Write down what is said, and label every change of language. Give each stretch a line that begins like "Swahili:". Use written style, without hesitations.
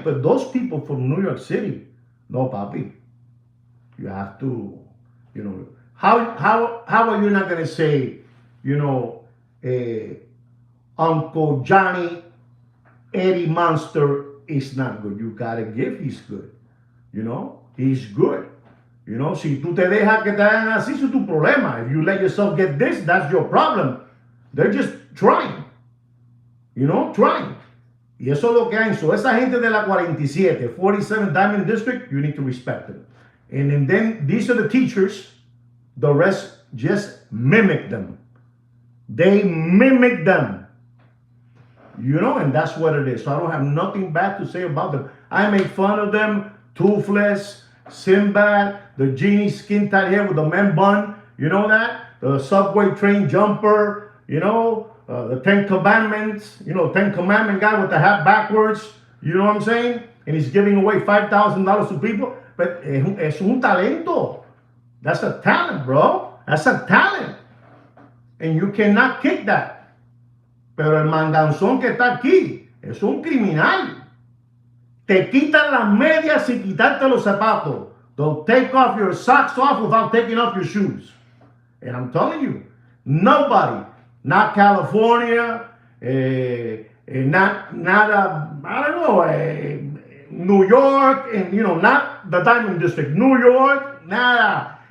English: But those people from New York City, no, papi. You have to, you know, how are you not going to say, you know, Uncle Johnny, Eddie Monster is not good? You got to give he's good. You know, he's good.
Spanish: You know, si tú te dejas que te hagan así, eso es tu problema.
English: If you let yourself get this, that's your problem. They're just trying. You know, trying. Y eso es lo que hay. So esa gente de la 47, 47 Diamond District, you need to respect them. And then these are the teachers. The rest just mimic them. They mimic them. You know, and that's what it is. So I don't have nothing bad to say about them. I make fun of them. Toothless, Sinbad, the genie skin tight hair with the man bun. You know that? The subway train jumper. You know, the 10 Commandments. You know, 10 Commandment guy with the hat backwards. You know what I'm saying? And he's giving away $5,000 to people. But es un talento. That's a talent, bro. That's a talent. And you cannot kick that.
Spanish: Pero el manganzón que está aquí es un criminal. Te quitan las medias sin quitarte los zapatos.
English: They'll take off your socks off without taking off your shoes. And I'm telling you, nobody, not California, not I don't know, New York, and you know, not the Diamond District, New York, nada.